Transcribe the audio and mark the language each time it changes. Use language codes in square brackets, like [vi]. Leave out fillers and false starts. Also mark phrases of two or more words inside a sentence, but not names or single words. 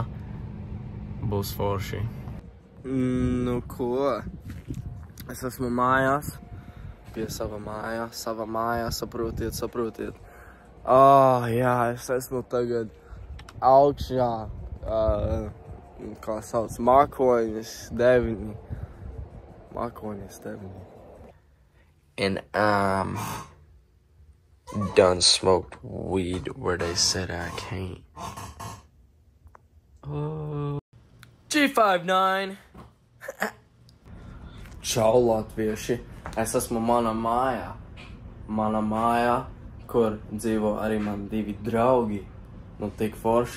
[lv] Būs forši. Nu ko? Es esmu mājās. Pie sava mājā, saprotiet. Jā, es esmu tagad augšā, kā sauc, Mākoņas 9. [en] And done smoked weed where they said I can't. [lv] G59. Čau, latvieši. Es esmu manā mājā, kur dzīvo arī man 2 draugi. Nu, tik forši.